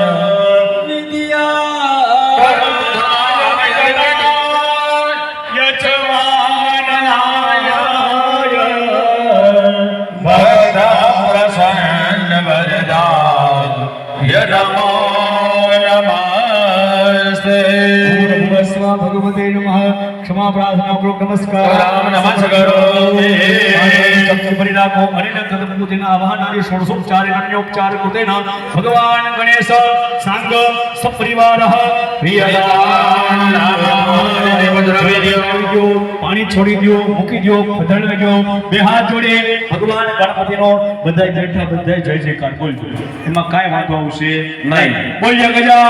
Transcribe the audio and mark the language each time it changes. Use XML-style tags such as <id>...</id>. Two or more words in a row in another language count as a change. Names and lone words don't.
<sa>नमो नमस्ते भगवते नमः क्षमा प्रार्थना पूर्वक नमस्कार राम नमस्कार</sa> <gu>ચમચી ભરી રાખો અને ગણપતિના આવાહનાની ષોડશોપચાર અન્યોપચાર કૃતેના ભગવાન ગણેશ સાંગ સપરિવાર પાણી છોડી દો મૂકી દો પધરાવી દો બે હાથ જોડે ભગવાન ગણપતિનો બધાય બેઠા બધાય જય જયકાર બોલજો એમાં કાંઈ વાંધો આવશે નહીં.</gu>